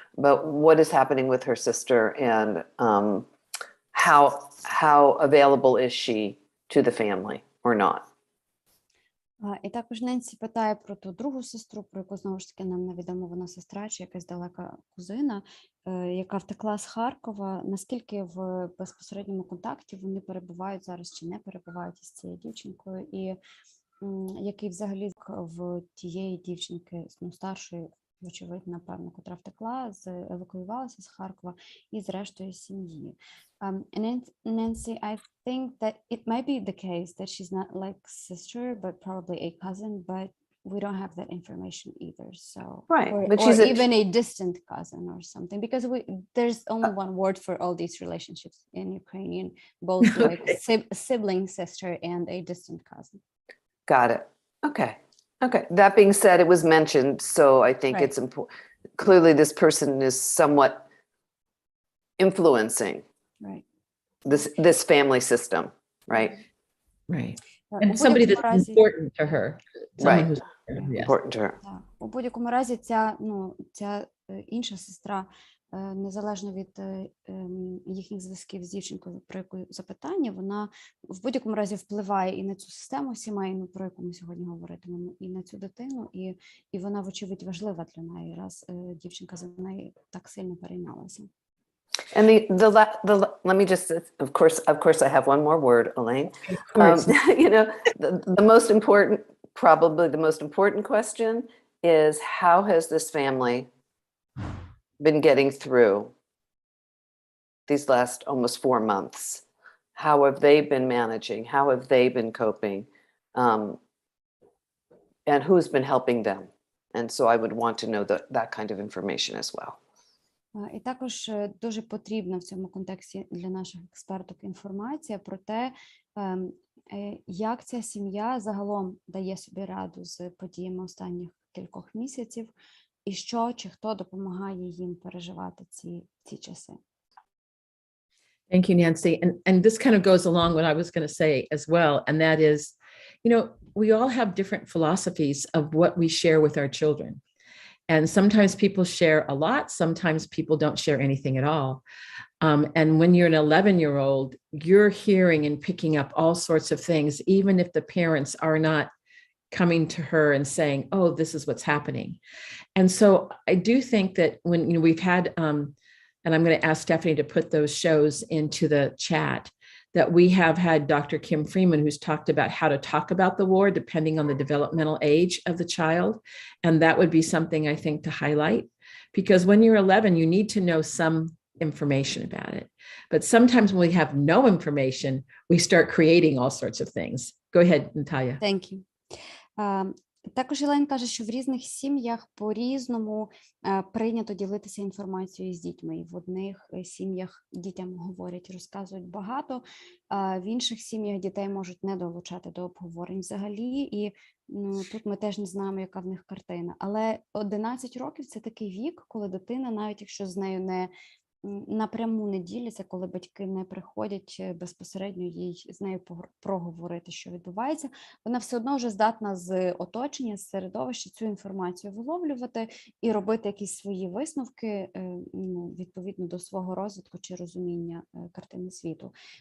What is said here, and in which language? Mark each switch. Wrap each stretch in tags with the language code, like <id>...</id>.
<en>But what is happening with her sister, and how available is she to the family or not?</en> <uk>І також Ненсі питає про ту другу сестру, про яку, знову ж таки, нам невідомо, вона сестра чи якась далека кузина, яка втекла з Харкова. Наскільки в безпосередньому контакті вони перебувають зараз чи не перебувають із цією дівчинкою, і який взагалі в тієї дівчинки, ну, старшої, вочевидь, напевно, котра втекла, евакуювалася з Харкова і зрештою сім'ї.</uk> <en>And Nancy, I think that it might be the case that she's not like sister, but probably a cousin, but we don't have that information either. So, right, or, but or she's even a distant cousin or something, because there's only one word for all these relationships in Ukrainian, both like sibling, sister, and a distant cousin. Got it. Okay. Okay. That being said, it was mentioned, so I think Right. it's important. Clearly, this person is somewhat influencing Right. this family system, right? Right. And somebody that's important to her. Right. Who's yes. Important to her.</en> <uk>У будь-якому разі ця інша сестра, незалежно від їхніх зв'язків з дівчинкою, про яку запитання, вона в будь-якому разі впливає і на цю систему сімейну, про яку ми сьогодні говоритимемо, і на цю дитину, і вона, вочевидь, важлива для неї, раз дівчинка за неї так сильно переймалася.</uk> <en>And let me just, of course, I have one more word, Elaine. You know, the most important, probably the most important question is, how has this family been getting through these last almost 4 months? How have they been managing? How have they been coping? And who's been helping them? And so I would want to know that kind of information as well.</en> <uk>І також дуже потрібна в цьому контексті для наших експерток інформація про те, як ця сім'я загалом дає собі раду з подіями останніх кількох місяців, і що чи хто допомагає їм переживати ці часи.</uk> <en>Thank you, Nancy. And this kind of goes along what I was going to say as well, and that is, you know, we all have different philosophies of what we share with our children. And sometimes people share a lot, sometimes people don't share anything at all. And when you're an 11-year-old, you're hearing and picking up all sorts of things, even if the parents are not coming to her and saying, oh, this is what's happening. And so I do think that when, you know, we've had, and I'm going to ask Stephanie to put those shows into the chat, that we have had Dr. Kim Freeman, who's talked about how to talk about the war depending on the developmental age of the child. And that would be something I think to highlight, because when you're 11, you need to know some information about it. But sometimes when we have no information, we start creating all sorts of things. Go ahead, Natalia. Thank you.</en> <uk>Також Елейн каже, що в різних сім'ях по-різному прийнято ділитися інформацією з дітьми. І в одних сім'ях дітям говорять, розказують багато, а в інших сім'ях дітей можуть не долучати до обговорень взагалі. І тут ми теж не знаємо, яка в них картина. Але 11 років – це такий вік, коли дитина, навіть якщо з нею не напряму не діляться, коли батьки не приходять безпосередньо їй з нею проговорити, що відбувається, вона все одно вже здатна з оточення, з середовища цю інформацію виловлювати і робити якісь свої висновки відповідно до свого розвитку чи розуміння картини світу.</uk>